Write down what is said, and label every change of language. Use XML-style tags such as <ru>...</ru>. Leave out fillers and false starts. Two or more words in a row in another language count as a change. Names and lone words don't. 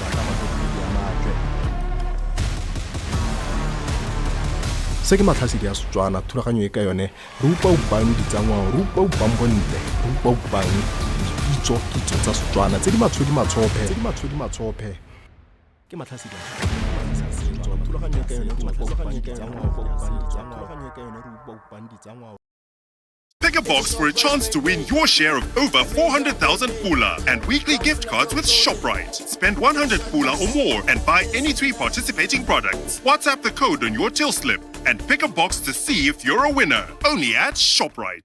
<tn>se ke matlhasedi ya Setswana thulaganyo e ka yone re upa upang ditsangwao re upa upang bontle re upa upang kitso tsa Setswana tse di matshophe ke matlhasedi ya thulaganyo e ka yone re upa upang ditsangwao.</tn> <en>Pick a box for a chance to win your share of over 400,000 pula and weekly gift cards with ShopRite. Spend 100 pula or more and buy any 3 participating products. WhatsApp the code on your till slip and pick a box to see if you're a winner. Only at ShopRite.</en>